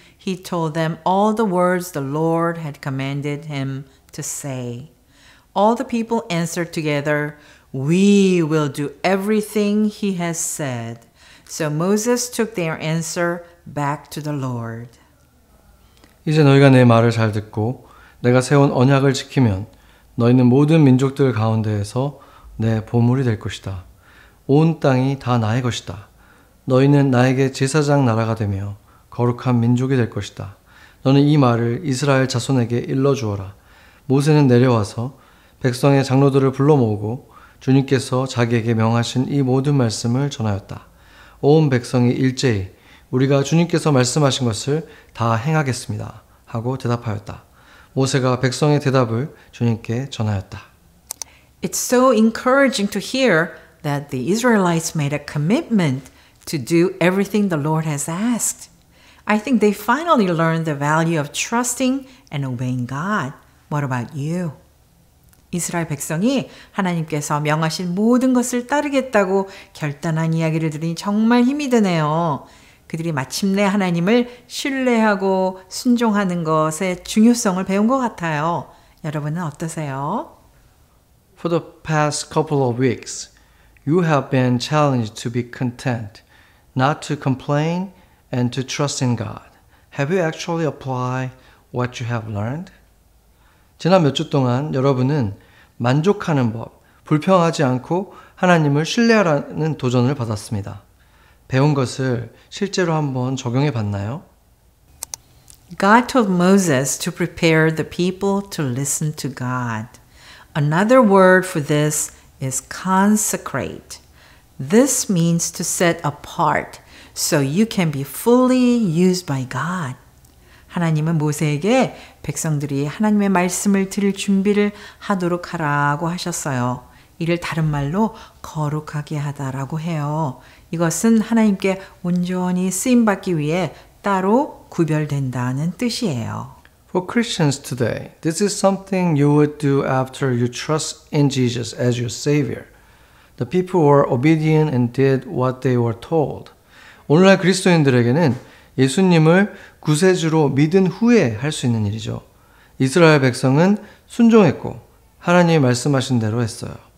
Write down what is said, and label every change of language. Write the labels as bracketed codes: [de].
[en] He told them all the words the Lord had commanded him to say. All the people answered together, "We will do everything he has said." So Moses took their answer back to the Lord. [ko] 이제 너희가 내 말을 잘 듣고 내가 세운 언약을 지키면 너희는 모든 민족들 가운데에서 내 보물이 될 것이다. 온 땅이 다 나의 것이다. 너희는 나에게 제사장 나라가 되며 거룩한 민족이 될 것이다. 너는 이 말을 이스라엘 자손에게 일러주어라. 모세는 내려와서 백성의 장로들을 불러 모으고 주님께서 자기에게 명하신 이 모든 말씀을 전하였다. 온 백성이 일제히 우리가 주님께서 말씀하신 것을 다 행하겠습니다 하고 대답하였다. 모세가 백성의 대답을 주님께 전하였다. [en] It's so encouraging to hear that the Israelites made a commitment to do everything the Lord has asked. I think they finally learned the value of trusting and obeying God. What about you? [ko] 이스라엘 백성이 하나님께서 명하신 모든 것을 따르겠다고 결단한 이야기를 들으니 정말 힘이 드네요. 그들이 마침내 하나님을 신뢰하고 순종하는 것의 중요성을 배운 것 같아요. 여러분은 어떠세요? [en] For the past couple of weeks, you have been challenged to be content, not to complain, and to trust in God. Have you actually applied what you have learned? [ko] 지난 몇 주 동안 여러분은 만족하는 법, 불평하지 않고 하나님을 신뢰하라는 도전을 받았습니다. 배운 것을 실제로 한번 적용해 봤나요? [en] God told Moses to prepare the people to listen to God. Another word for this is consecrate. This means to set apart so you can be fully used by God. [ko] 하나님은 모세에게 백성들이 하나님의 말씀을 들을 준비를 하도록 하라고 하셨어요. 이를 다른 말로 거룩하게 하다라고 해요. 이것은 하나님께 온전히 쓰임받기 위해 따로 구별된다는 뜻이에요. [en] For Christians today, this is something you would do after you trust in Jesus as your Savior. The people were obedient and did what they were told. [ko] 오늘날 그리스도인들에게는 예수님을 구세주로 믿은 후에 할 수 있는 일이죠. 이스라엘 백성은 순종했고 하나님이 말씀하신 대로 했어요.